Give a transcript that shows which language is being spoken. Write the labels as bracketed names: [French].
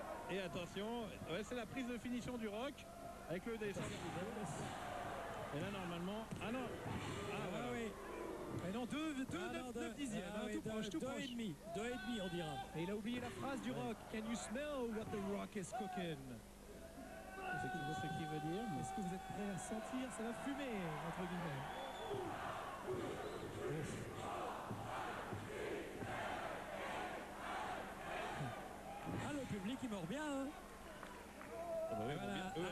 [French] Et attention, ouais, c'est la prise de finition du Rock avec le descend. Et là, normalement... Ah non. Ah, voilà. Oui. Et non, 2,9 dixièmes. Tout proche, tout proche. 2,5, on dira. Et il a oublié la phrase du Rock. [English] Can you smell what the Rock is cooking? [French] Ce qui veut dire... Est-ce que vous êtes prêts à sentir? Ça va fumer, entre guillemets. Ah, le public, il mord bien. Hein. Ah bah oui, Voilà, à mon